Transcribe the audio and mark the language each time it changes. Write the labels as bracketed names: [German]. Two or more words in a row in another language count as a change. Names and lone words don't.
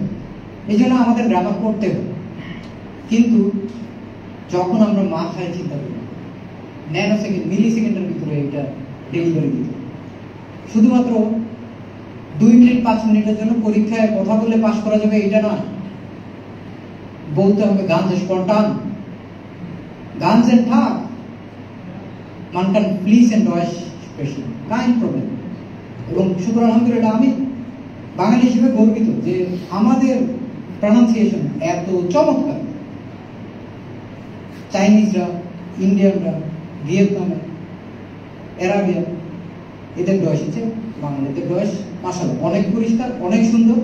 [Bangla] এই জন্য আমাদের গ্রামার পড়তে হবে। কিন্তু যখন আমরা মাথায় চিন্তা করি, [English] nano second, milli second [Bangla] ভিতরে এটা ডেলিভারি দিতে, শুধুমাত্র 2 মিনিট 5 মিনিটের জন্য পরীক্ষায় কথা বলে পাস করা যাবে এটা না, বলতে হবে [German] ganz spontan, ganz Tag, man kann fließend Deutsch sprechen, kein Problem। [Bangla] এবং শুক্র আলহামদুলিল্লাহ আমি বাঙালি হিসেবে গর্বিত যে আমাদের প্রনাউন্সিয়েশন এত চমৎকার। চাইনিজরা, ইন্ডিয়ানরা, ভিয়েতনামে, অ্যারাবিয়ান, এদের ডয়েশ হচ্ছে বাঙালিদের ডয়েশ মাশাআল্লাহ অনেক পরিষ্কার, অনেক সুন্দর।